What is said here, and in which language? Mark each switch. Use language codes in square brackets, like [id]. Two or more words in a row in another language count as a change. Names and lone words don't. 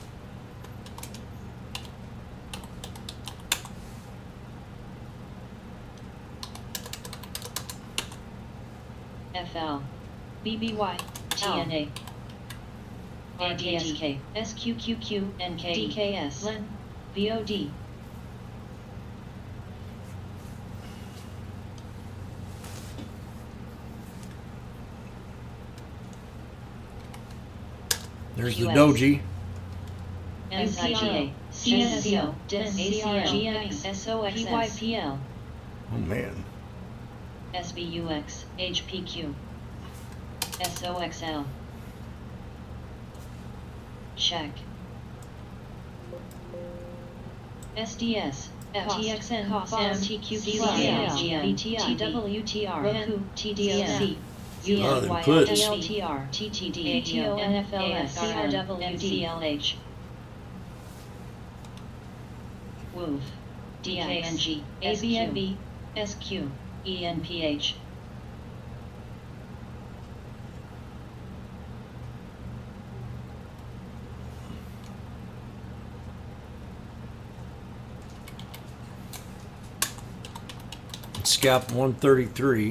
[en] FL, BBY, TNA, ADSK, SQQQ, NK, DKS, LEN, VOD. There's the QS. doji. NCRO, CSCO, DIS, ACRGX, SOXS, PYPL, Oh man. SBUX, HPQ, SOXL. Check. SDS, FTXN, MTQQCL, VTI, TWTR, Roku, TDOC, Oh, then put. UNYLTR, TTD, ATO, NFLS, CRW, NCLH, WOOF, DKNG, ABNB, SQ, ENPH. Scalp 133.